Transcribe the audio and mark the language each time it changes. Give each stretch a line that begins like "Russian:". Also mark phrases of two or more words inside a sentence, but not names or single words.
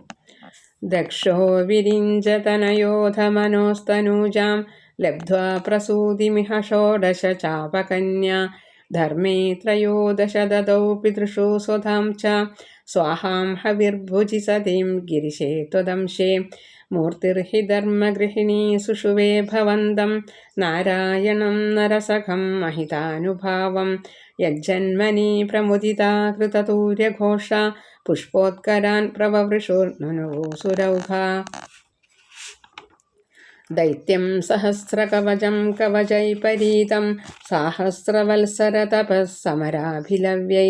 Sanskrit: ദക്ഷോ വിരിഞ്ചതനയോധമനോസ്തനൂജാം ലബ്ധ്വാ പ്രസൂതിമിഹ ഷോഡശ ചാപകന്യാ ധർമ്മേ ത്രയോദശ ദദൗ പിതൃഷു സ്വധാം ച സ്വാഹാം ഹവിർഭുജി സതീം ഗിരിശേ ത്വദംശേ മൂർത്തിർഹി ധർമ്മഗൃഹിണീ സുഷുവേ ഭവന്തം നാരായണം നരസഖം महितानुभावं यज्जन्मनि प्रमुदिता कृततूर्यघोषा पुष्पोत्करान् प्रववृषुर्नुनुवुसुरौघा दैत्यं सहस्रकवचं कवचैपरीतं साहस्रवत्सरतपः समराभिलव्यै